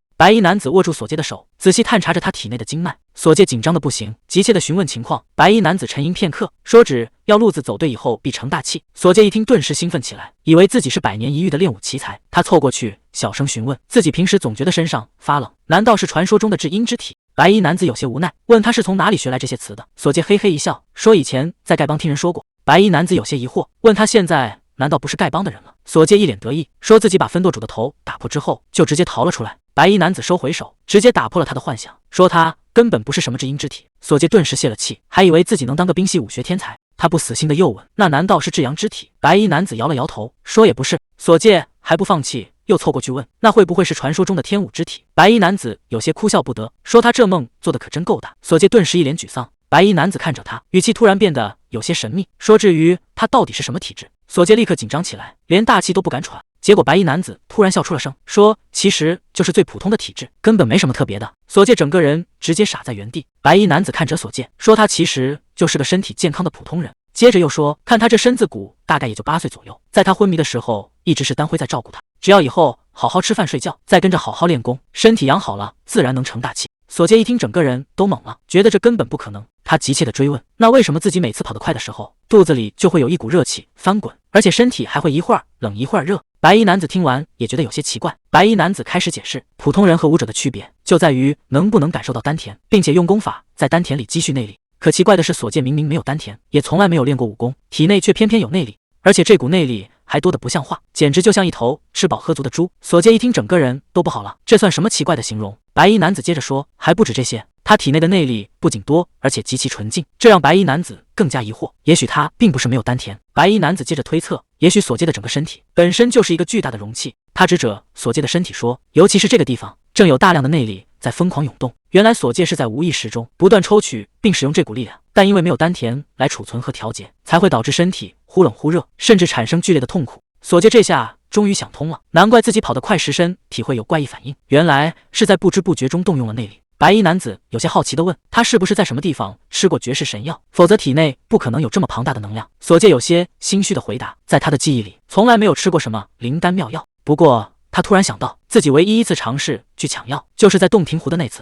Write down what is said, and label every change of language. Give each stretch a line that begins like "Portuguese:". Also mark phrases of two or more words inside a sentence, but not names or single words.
Chinese: 白衣男子握住索介的手，仔細探查着他體內的經脈。索介緊張的不行，急切的詢問情況。白衣男子沉吟片刻，說只要路子走對以後必成大器。索介一聽，頓時興奮起來，以為自己是百年一遇的練武奇才。他湊過去小聲詢問，自己平時總覺得身上發冷，難道是傳說中的至陰之體？白衣男子有些無奈，問他是從哪裡學來這些詞的。索介嘿嘿一笑，說以前在丐幫聽人說過。白衣男子有些疑惑，問他現在難道不是丐幫的人了？索介一臉得意，說自己把分舵主的頭打破之後，就直接逃了出來。白衣男子收回手，直接打破了他的幻想，說他根本不是什麼至陰之體。索介頓時泄了氣，還以為自己能當個冰系武學天才。他不死心的又問，那難道是至陽之體？白衣男子搖了搖頭，說也不是。索介還不放棄，又湊過去問，那會不會是傳說中的天武之體？白衣男子有些哭笑不得，說他這夢做的可真夠大。索介頓時一臉沮喪。白衣男子看着他，語氣突然變得有些神秘，說至於他到底是什麼體質？索介立刻緊張起來，連大氣都不敢喘。結果白衣男子突然笑出了聲，說其實就是最普通的體質，根本沒什麼特別的。索介整個人直接傻在原地。白衣男子看着索介，說他其實就是個身體健康的普通人。接着又說，看他這身子骨，大概也就8歲左右，在他昏迷的時候，一直是丹輝在照顧他，只要以後好好吃飯睡覺，再跟着好好練功，身體養好了，自然能成大器。索介一聽，整個人都懵了，覺得這根本不可能。他急切地追問，那為什麼自己每次跑得快的時候，肚子裡就會有一股熱氣翻滾，而且身體還會一會兒冷一會兒熱？白衣男子聽完也覺得有些奇怪。白衣男子開始解釋，普通人和武者的區別就在於能不能感受到丹田，並且用功法在丹田裡積蓄內力。可奇怪的是，索介明明沒有丹田，也從來沒有練過武功，體內卻偏偏有內力，而且這股內力還多得不像話，簡直就像一頭吃飽喝足的豬。索介一聽，整個人都不好了，這算什麼奇怪的形容？白衣男子接着說，還不止這些，他體內的內力不僅多，而且極其純淨，這讓白衣男子更加疑惑，也許他並不是沒有丹田。白衣男子接着推測，也許索介的整個身體本身就是一個巨大的容器。他指着索介的身體說，尤其是這個地方，正有大量的內力在瘋狂湧動。原來索介是在無意識中不斷抽取並使用這股力量，但因為沒有丹田來儲存和調節，才會導致身體忽冷忽熱，甚至產生劇烈的痛苦。索介這下終於想通了，難怪自己跑得快時身體會有怪異反應，原來是在不知不覺中動用了內力。白衣男子有些好奇地問，他是不是在什麼地方吃過絕世神藥，否則體內不可能有這麼龐大的能量？索介有些心虛地回答，在他的記憶裡從來沒有吃過什麼靈丹妙藥。不過他突然想到，自己唯一一次嘗試去搶藥，就是在洞庭湖的那次。